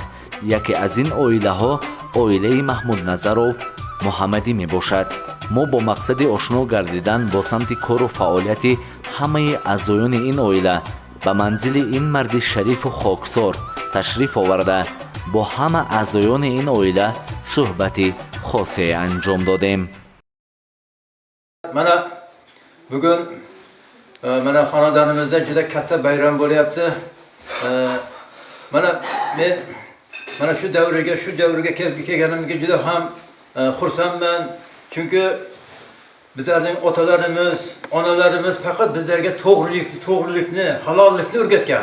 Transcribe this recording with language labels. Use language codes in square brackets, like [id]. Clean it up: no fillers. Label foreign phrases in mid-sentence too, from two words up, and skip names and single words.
[tg] яке аз ин оилаҳо оилаи Маҳмудназаров Муҳаммадӣ мебошад. мо бо мақсади ошно гардидан бо самти кору фаъолияти ҳамаи аъзоёни ин оила ба манзили ин марди шарифу хоксор ташриф оварда, бо ҳама аъзоёни ин оила суҳбати хосе анҷом додем. [uz] Mana bugun mana xonadonimizda juda katta bayram bo'lyapti. Mana men mana shu davrga kelganimga juda ham xursandman. Chunki bizlarning otalarimiz, onalarimiz faqat bizlarga to'g'rilikni, halollikni o'rgatgan.